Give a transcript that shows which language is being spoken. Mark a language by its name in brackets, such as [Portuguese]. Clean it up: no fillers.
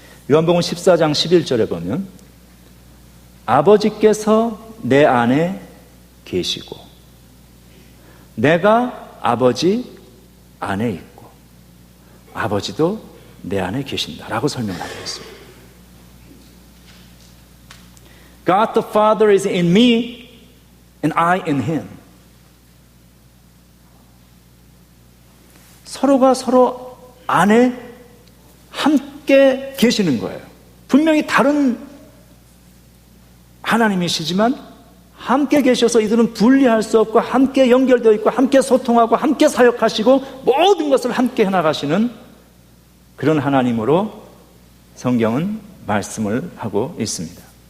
[Korean] 요한복음 14장 11절에 보면 아버지께서 내 안에 계시고 내가 아버지 안에 있고 아버지도 내 안에 계신다라고 설명하고 있습니다. [English] God the Father is in me and I in Him. [Korean] 서로가 서로 안에 함께 계시는 거예요. 분명히 다른 하나님이시지만 함께 계셔서 이들은 분리할 수 없고 함께 연결되어 있고 함께 소통하고 함께 사역하시고 모든 것을 함께 해나가시는 그런 하나님으로 성경은 말씀을 하고 있습니다.